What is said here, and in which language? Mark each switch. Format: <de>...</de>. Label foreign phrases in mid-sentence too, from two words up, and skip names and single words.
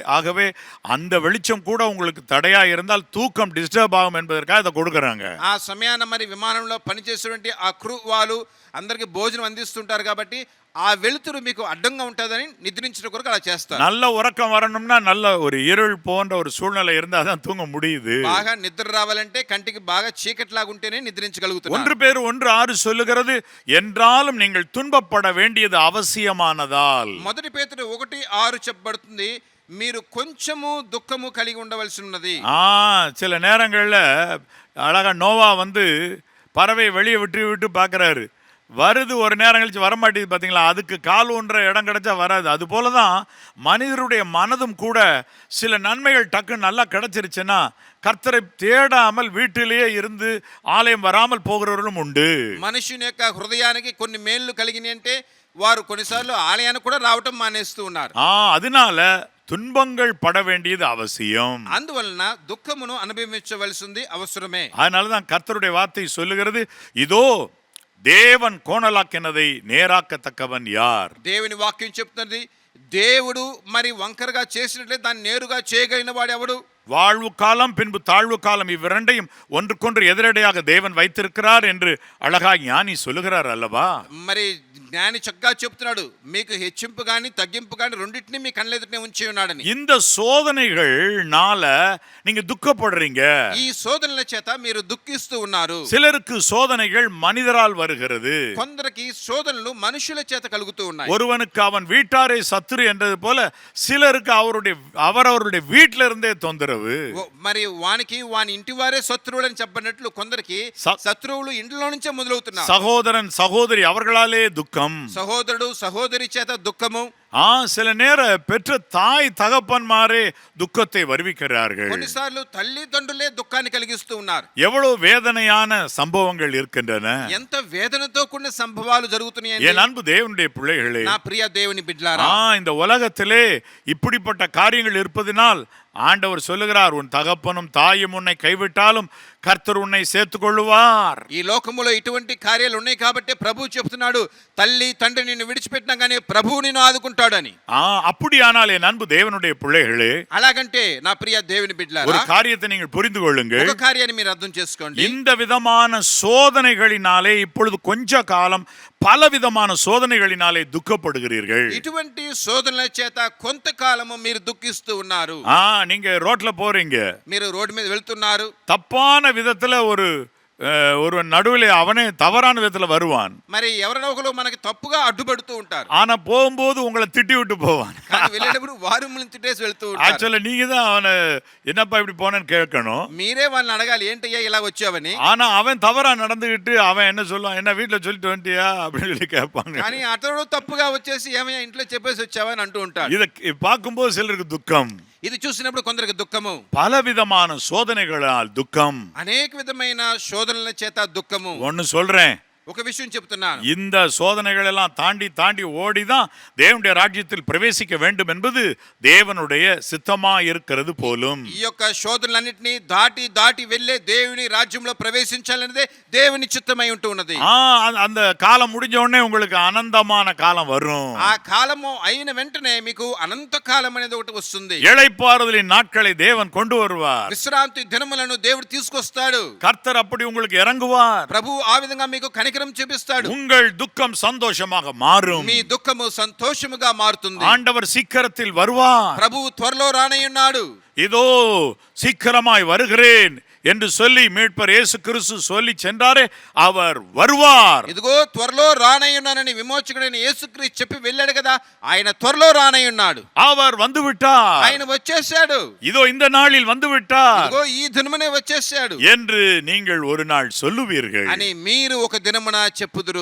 <ta>ஆகவே அந்த வெளிச்சம் கூட உங்களுக்கு தடையா இருந்தால் தூக்கம் டிஸ்டர்ப் ஆகும் என்பதற்காக அதை கொடுக்கறாங்க.</ta> <te>ఆ సమయాన మరి విమానంలో పనిచేసేటువంటి ఆ క్రూ వాళ్ళు అందరికి భోజనం అందిస్తుంటారు కాబట్టి ఆ వెలుతురు మీకు అడ్డంగా ఉంటుందని నిద్రించడం కొరకు అలా చేస్తారు.</te> <ta>நல்ல உறக்கம் வரணும்னா நல்ல ஒரு இருள் போன்ற ஒரு சூழ்நிலை இருந்தா தான் தூங்க முடியுது.</ta> <te>బాగా నిద్ర రావాలంటే కంటికి బాగా చీకట్లాగా ఉంటేనే నిద్రించగలుగుతారు.</te> <ta>1 பேர் 1:6 சொல்லுகிறது, என்றாலும் நீங்கள் துன்பப்பட வேண்டியது அவசியமானதால்.</ta> <te>మొదటి పేతురు 1:6 చెప్పబడుతుంది, మీరు కొంచెము దుఃఖము కలిగి ఉండవలసి ఉన్నది.</te> <ta>சில நேரங்கள்ல அழகா நோவா பறவை வெளியே விட்டு பார்க்கறாரு, வருது, ஒரு நேரம் கழிச்சு வரமாட்டேது. பார்த்தீங்களா, அதுக்கு கால் ஒன்ற இடம் கிடைச்சா வராது. அது போல தான் மனிதருடைய மனதும் கூட சில நன்மைகள் டக்குன்னு நல்லா கிடைச்சிருச்சுன்னா கர்த்தரை தேடாமல் வீட்டிலேயே இருந்து ஆலயம் வராமல் போகிறவர்களும் உண்டு.</ta> <te>మనుషుని యొక్క హృదయానికి కొన్ని మేళ్ళు కలిగినాయి అంటే వారు కొన్నిసార్లు ఆలయానికి కూడా రావటం మానేస్తూ ఉన్నారు.</te> <ta>அதனால துன்பங்கள் பட வேண்டியது அவசியம்.</ta> <te>అందువలన దుఃఖమును అనుభవించవలసింది అవసరమే.</te> <ta>அதனால தான் கர்த்தருடைய வார்த்தை சொல்லுகிறது, இதோ தேவன் கோணலாக்கினதை நேராக்கத்தக்கவன் யார்?</ta> <te>దేవుని వాక్యం చెప్తున్నది, దేవుడు మరి వంకరగా చేసినట్లే దాన్ని నేరుగా చేయగలిగిన వాడు ఎవడు?</te> <ta>வாழ்வு காலம் பின்பு தாழ்வு காலம் இவ்விரண்டையும் ஒன்றுக்கொன்று எதிரடையாக தேவன் வைத்திருக்கிறார் என்று அழகா ஞானி சொல்லுகிறார் அல்லவா?</ta> <te>మరి జ్ఞాని చక్కగా చెప్తున్నాడు, మీకు హెచ్చింపు గాని తగ్గింపు గాని రెండింటిని మీ కళ్ళెదుటనే ఉంచి ఉన్నాడని.</te> <ta>இந்த சோதனைகள்னால நீங்க துக்கப்படுறீங்க.</ta> <te>ఈ శోధనల చేత మీరు దుఃఖిస్తూ ఉన్నారు.</te> <ta>சிலருக்கு சோதனைகள் மனிதரால் வருகிறது.</ta> <te>కొందరికి శోధనలు మనుషుల చేత కలుగుతూ ఉన్నాయి.</te> <ta>ஒருவனுக்கு அவன் வீட்டாரே சத்துரு என்றது போல சிலருக்கு அவரவருடைய வீட்டில இருந்தே தொந்தரவு.</ta> <te>మరి వానికి వాని ఇంటి వారే శత్రువులు అని చెప్పినట్లు కొందరికి శత్రువులు ఇంట్లో నుంచే మొదలవుతున్నారు.</te> <ta>சகோதரன் சகோதரி அவர்களாலே துக்கம்.</ta> <te>సహోదరుడు సహోదరి చేత దుఃఖము.</te> <ta>சில நேர பெற்ற தாய் தகப்பன்மாரே துக்கத்தை வருவிக்கிறார்கள்.</ta> <te>కొన్నిసార్లు తల్లిదండ్రులే దుఃఖాన్ని కలిగిస్తూ ఉన్నారు.</te> <ta>எவ்வளவு வேதனையான சம்பவங்கள் இருக்கின்றன.</ta> <te>ఎంత వేదనతో కూడిన సంభవాలు జరుగుతున్నాయి.</te> <ta>என் அன்பு தேவனுடைய பிள்ளைகளே,</ta> <te>నా ప్రియ దేవుని బిడ్డలారా,</te> <ta>இந்த உலகத்திலே இப்படிப்பட்ட காரியங்கள் இருப்பதினால் ஆண்டவர் சொல்லுகிறார், உன் தகப்பனும் தாயும் உன்னை கைவிட்டாலும் கர்த்தர் உன்னை சேர்த்துக் கொள்ளுவார்.</ta> <te>ఈ లోకములో ఇటువంటి కార్యాలు ఉన్నాయి కాబట్టి ప్రభు చెప్తున్నాడు, తల్లి తండ్రి నిన్ను విడిచిపెట్టినా గానీ ప్రభువు నిన్ను ఆదుకుంటాడని.</te> <ta>அப்படியானால் என் அன்பு தேவனுடைய பிள்ளைகளே,</ta> <te>అలాగంటే నా ప్రియ దేవుని బిడ్డలారా,</te> <ta>ஒரு காரியத்தை நீங்கள் புரிந்து கொள்ளுங்கள்.</ta> <te>ఒక కార్యాన్ని మీరు అర్థం చేసుకోండి.</te> <ta>இந்த விதமான சோதனைகளினாலே இப்பொழுது கொஞ்ச காலம் பலவிதமான சோதனைகளினாலே துக்கப்படுகிறீர்கள்.</ta> <te>ఇటువంటి శోధనల చేత కొంతకాలము మీరు దుఃఖిస్తూ ఉన్నారు.</te> <ta>நீங்க ரோட்ல போறீங்க,</ta> <te>మీరు రోడ్డు మీద వెళ్తున్నారు,</te> <ta>தப்பான விதத்துல ஒரு நடுவில் அவனே தவறான விதத்துல வருவான்.</ta> <te>మరి ఎవరైనా ఒకరు మనకి తప్పుగా అడ్డుపడుతూ ఉంటారు.</te> <ta>ஆனா போகும்போது உங்களை திட்டி விட்டு போவான்.</ta> <te>కానీ వెళ్ళేటప్పుడు వారు మిమ్మల్ని తిట్టేసి వెళ్తూ ఉంటారు.</te> <ta>ஆக்சுவலா நீங்க தான் அவனை என்னப்பா இப்படி போனேன்னு கேட்கணும்.</ta> <te>మీరే వాళ్ళని అడగాలి, ఏంటయ్యా ఇలా వచ్చావని.</te> <ta>ஆனா அவன் தவறா நடந்துகிட்டு அவன் என்ன சொல்லுவான், என்ன வீட்டுல சொல்லிட்டு வந்துட்டியா அப்படின்னு சொல்லி கேட்பாங்க.</ta> <te>కానీ అతడు తప్పుగా వచ్చేసి ఏమయ్యా ఇంట్లో చెప్పేసి వచ్చావా అని అంటూ ఉంటాడు.</te> <ta>இதை பார்க்கும்போது சிலருக்கு துக்கம்.</ta> <te>ఇది చూసినప్పుడు కొందరికి దుఃఖము,</te> <ta>பலவிதமான சோதனைகளால் துக்கம்,</ta> <te>అనేక విధమైన శోధనల చేత దుఃఖము.</te> <ta>ஒன்னு சொல்றேன்,</ta> <te>ఒక విషయం చెప్తున్నాను,</te> <ta>இந்த சோதனைகள் எல்லாம் தாண்டி ஓடிதான் தேவனுடைய ராஜ்யத்தில் பிரவேசிக்க வேண்டும் என்பது தேவனுடைய சித்தமா இருக்கிறது போலும்.</ta> <te>ఈ యొక్క శోధనలన్నిటిని దాటి వెళ్ళే దేవుని రాజ్యంలో ప్రవేశించాలనేదే దేవుని చిత్తమై ఉంటూ ఉన్నది.</te> <ta>அந்த காலம் முடிஞ்ச உடனே உங்களுக்கு అనంతமான காலம் வரும்.</ta> <te>ఆ కాలము అయిన వెంటనే మీకు అనంత కాలం అనేది ఒకటి వస్తుంది.</te> <ta>இளைப்பாறுதலின் நாட்களை தேவன் கொண்டு வருவார்.</ta> <te>విశ్రాంతి దినములను దేవుడు తీసుకొస్తాడు.</te> <ta>கர்த்தர் அப்படி உங்களுக்கு இறங்குவார்.</ta> <te>ప్రభు ఆ విధంగా మీకు కనికరం చూపిస్తాడు.</te> <ta>உங்கள் துக்கம் சந்தோஷமாக மாறும்.</ta> <te>మీ దుఃఖము సంతోషముగా మారుతుంది.</te> <ta>ஆண்டவர் சீக்கிரத்தில் வருவார்.</ta> <te>ప్రభు త్వరలో రానయ్యున్నాడు.</te> <ta>இதோ சீக்கிரமாய் வருகிறேன் என்று சொல்லி மீட்பர் இயேசு கிறிஸ்து சொல்லி சென்றாரே, அவர் வருவார்.</ta> <te>ఇదిగో త్వరలో రానయ్యున్నానని విమోచకుడైన యేసుక్రీస్తు చెప్పి వెళ్ళాడు కదా, ఆయన త్వరలో రానయ్యున్నాడు.</te> <ta>அவர் வந்து விட்டார்.</ta> <te>ఆయన వచ్చేసాడు.</te> <ta>இதோ இந்த நாளில் வந்து விட்டார்.</ta> <te>ఇదిగో ఈ దినమునే వచ్చేసాడు</te> <ta>என்று நீங்கள் ஒரு நாள் சொல்லுவீர்கள்</ta> <te>అని మీరు ఒక దినమున చెప్పుదురు.</te>